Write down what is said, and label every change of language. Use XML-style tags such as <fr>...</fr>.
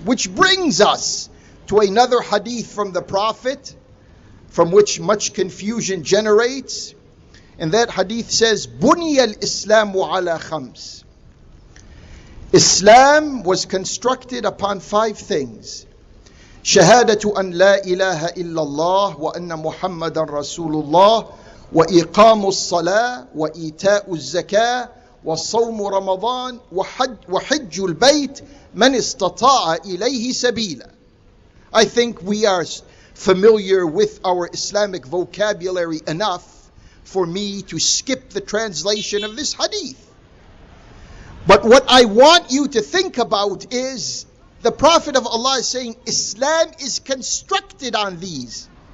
<en>Which brings us to another hadith from the Prophet, from which much confusion generates. And that hadith says,</en> <ar>بُنِيَ الْإِسْلَامُ عَلَى خَمْسٍ.</ar> <en>Islam was constructed upon 5 things.</en> <ar>شهادة أن لا إله إلا الله وأن محمدا رسول الله وإقام الصلاة وإيتاء الزكاة وصوم رمضان وحج البيت من استطاع إليه سبيلا.</ar> <en>I think we are familiar with our Islamic vocabulary enough for me to skip the translation of this hadith. But what I want you to think about is the Prophet of Allah is saying Islam is constructed on these.</en>